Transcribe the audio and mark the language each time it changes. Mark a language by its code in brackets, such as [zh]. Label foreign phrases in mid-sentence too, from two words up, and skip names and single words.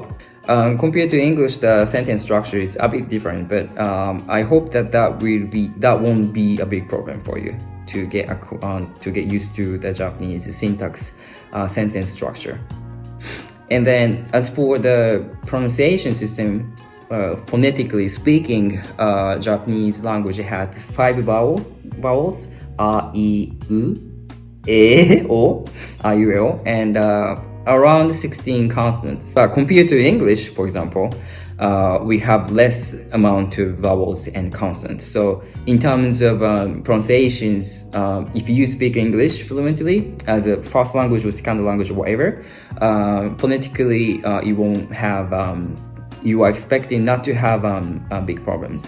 [en] Compared to English, the sentence structure is a bit different, but I hope that won't be a big problem for you to get used to the Japanese syntax sentence structure. And then as for the pronunciation system, phonetically speaking, Japanese language has 5 vowels: a, I, U, E, O, A, U, E, O, and around 16 consonants. But compared to English, for example, we have less amount of vowels and consonants. So in terms of pronunciations, if you speak English fluently as a first language or second language or whatever, phonetically you are expecting not to have big problems.